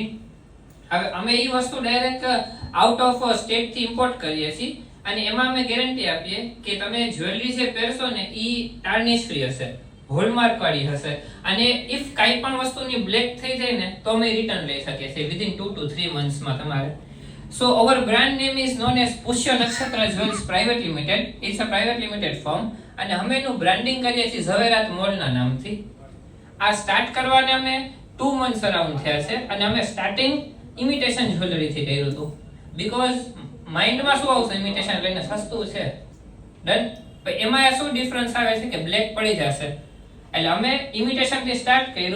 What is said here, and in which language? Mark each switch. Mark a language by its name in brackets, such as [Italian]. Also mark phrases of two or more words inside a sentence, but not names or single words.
[Gujarati] હવે અમે એ વસ્તુ [English] direct out of state [Gujarati] થી ઇમ્પોર્ટ કરીએ છીએ અને એમાં અમે ગેરંટી આપીએ કે તમે જ્વેલરી જે પહેરશો ને ઈ [English] tarnish free [Gujarati] હશે, હોલમાર્ક વાળી હશે અને ઇફ કાઈ પણ વસ્તુની બ્લેક થઈ જાય ને તો અમે રિટર્ન લઈ શકીએ છીએ [English] within 2 to 3 months [Gujarati] માં તમારે. [English] So our brand name is known as Pushya Nakshatra Jewels Private Limited. It's a private limited firm [Gujarati] અને અમે એનું બ્રાન્ડિંગ કરીએ છીએ ઝવેરાત મોલ ના નામથી. આ સ્ટાર્ટ કરવાને અમે [English] 2 months around [Gujarati] થયા છે અને અમે [English] starting imitation jewellery [Gujarati] થી કર્યું હતું બીકોઝ માઇન્ડમાં શું આવશે ઇમિટેશન લઈને સસ્તું છે, ડન. પણ એમાં શું ડિફરન્સ આવે છે કે બ્લેક પડી જશે એટલે અમે ઇમિટેશન થી સ્ટાર્ટ કર્યું.